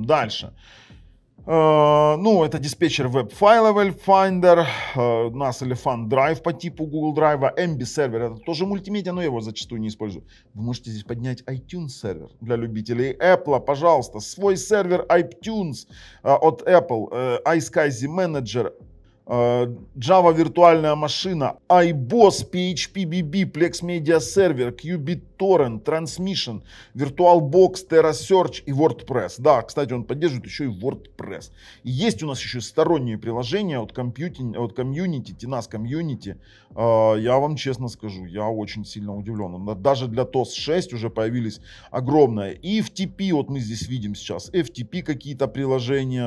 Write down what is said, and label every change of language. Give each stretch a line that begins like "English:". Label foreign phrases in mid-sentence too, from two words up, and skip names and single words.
Russian: Дальше. Ну, это диспетчер Web File Finder, NAS Elephant Drive по типу Google Drive, MB сервер, это тоже мультимедиа, но я его зачастую не использую. Вы можете здесь поднять iTunes сервер для любителей Apple, пожалуйста, свой сервер iTunes от Apple, iSCSI Manager, Java виртуальная машина, iBoss, PHPBB, Plex Media Server, Qubit Torrent, Transmission, VirtualBox, TerraSearch и WordPress. Да, кстати, он поддерживает еще и WordPress. И есть у нас еще сторонние приложения от Community, TNAS Community. Я вам честно скажу, я очень сильно удивлен. Даже для TOS 6 уже появились огромные. И FTP, вот мы здесь видим сейчас, FTP какие-то приложения.